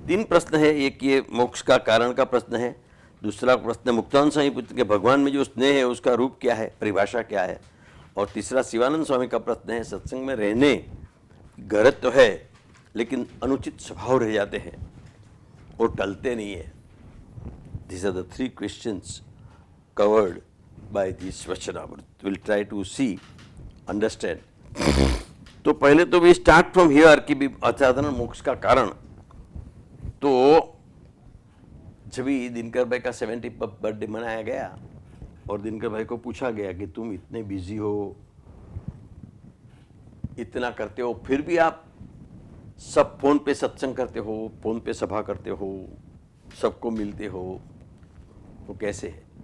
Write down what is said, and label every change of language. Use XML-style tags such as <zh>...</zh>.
<hi>3 प्रश्न है, एक ये मोक्ष का कारण का प्रश्न है, दूसरा प्रश्न मुक्तानंद स्वामी पुत्र के भगवान में जो स्नेह है उसका रूप क्या है, परिभाषा क्या है, और तीसरा शिवानंद स्वामी का प्रश्न है सत्संग में रहने गरज तो है लेकिन अनुचित स्वभाव रह जाते हैं और टलते नहीं है।</hi> <en>These are the 3 questions covered by this Vachanamrut. We'll try to see, understand.</en> <hi>तो पहले तो</hi> <en>we start from here</en> <hi>कि भी असाधारण मोक्ष का कारण। तो जब दिनकर भाई का 70 बर्थडे मनाया गया और दिनकर भाई को पूछा गया कि तुम इतने बिजी हो, इतना करते हो, फिर भी आप सब फोन पे सत्संग करते हो, फोन पे सभा करते हो, सबको मिलते हो, तो कैसे है?</hi>